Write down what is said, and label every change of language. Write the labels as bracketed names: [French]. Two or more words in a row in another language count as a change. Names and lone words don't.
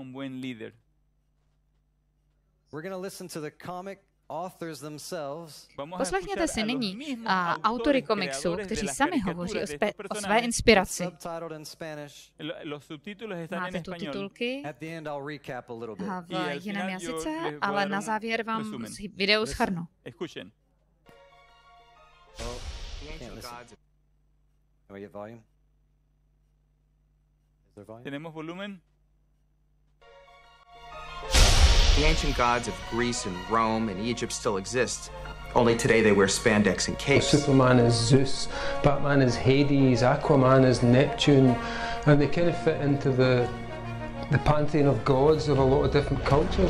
[Czech] Poslechněte si nyní autory komiksu, kteří sami hovoří o své inspiraci. Máte tu titulky v jiném jazyce, ale na závěr vám video shrnu. [Spanish] ¿Tenemos volumen? [English] The ancient gods of Greece and Rome and Egypt still exist. Only today they wear spandex and capes. Superman is Zeus, Batman is Hades, Aquaman is Neptune, and they kind of fit into the pantheon of gods of a lot of different cultures.